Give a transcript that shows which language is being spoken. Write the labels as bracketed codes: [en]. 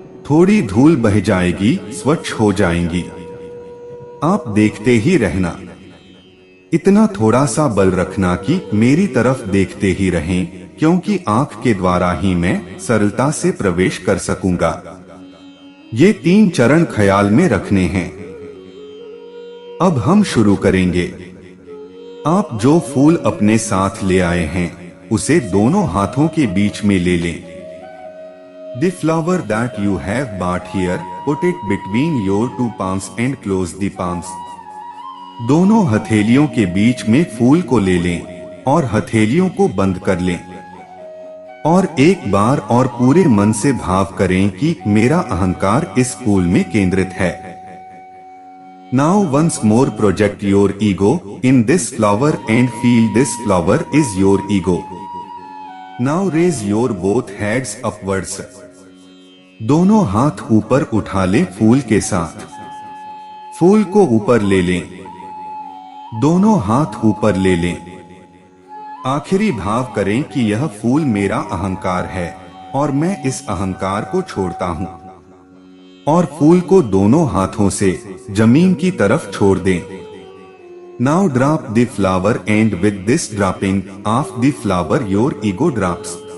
[hi] थोड़ी धूल बह जाएगी, स्वच्छ हो जाएंगी। आप देखते ही रहना, इतना थोड़ा सा बल रखना कि मेरी तरफ देखते ही रहें, क्योंकि आंख के द्वारा ही मैं सरलता से प्रवेश कर सकूंगा। ये 3 चरण ख्याल में रखने हैं। अब हम शुरू करेंगे। आप जो फूल अपने साथ ले आए हैं, उसे दोनों हाथों के बीच में ले लें। [en] The flower that you have bought here, put it between your 2 palms and close the palms. [hi] दोनों हथेलियों के बीच में फूल को ले लें और हथेलियों को बंद कर लें और एक बार और पूरे मन से भाव करें कि मेरा अहंकार इस फूल में केंद्रित है। [en] Now once more project your ego in this flower and feel this flower is your ego. Now raise your both hands upwards. [hi] दोनों हाथ ऊपर उठा लें फूल के साथ। फूल को ऊपर ले लें, दोनों हाथ ऊपर ले लें। आखिरी भाव करें कि यह फूल मेरा अहंकार है और मैं इस अहंकार को छोड़ता हूं। और फूल को दोनों हाथों से जमीन की तरफ छोड़ दें। [en] Now drop the flower and with this dropping of the flower your ego drops.